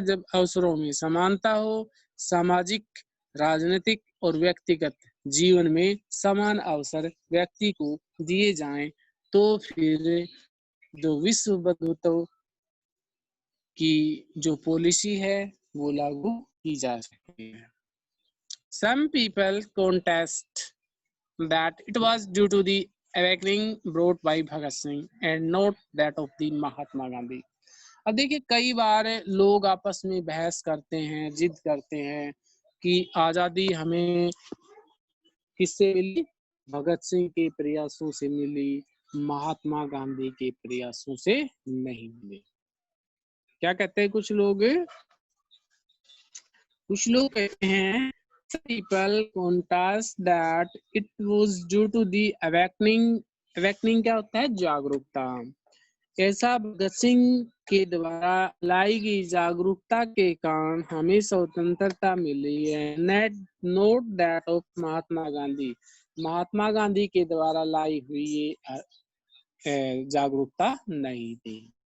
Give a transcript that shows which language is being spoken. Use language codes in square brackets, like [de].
[hi] जब अवसरों में समानता हो, सामाजिक, राजनीतिक और व्यक्तिगत जीवन में समान अवसर व्यक्ति को दिए जाएं, तो फिर जो विश्व बंधुत्व की जो पॉलिसी है वो लागू की जा सकती है। [en] Some people contest that it was due to the awakening brought by Bhagat Singh and not that of the Mahatma Gandhi. [hi] अब देखिए कई बार लोग आपस में बहस करते हैं, जिद करते हैं कि आजादी हमें किससे मिली? भगत सिंह के प्रयासों से मिली, महात्मा गांधी के प्रयासों से नहीं मिले। क्या कहते हैं कुछ लोग? कुछ लोग कहते हैं [en] people contest that it was due to the awakening [hi] क्या होता है? जागरूकता। ऐसा भगत सिंह के द्वारा लाई गई जागरूकता के कारण हमें स्वतंत्रता मिली है। [en] not that of [hi] Mahatma Gandhi के द्वारा लाई हुई ये जागरूकता नहीं थी।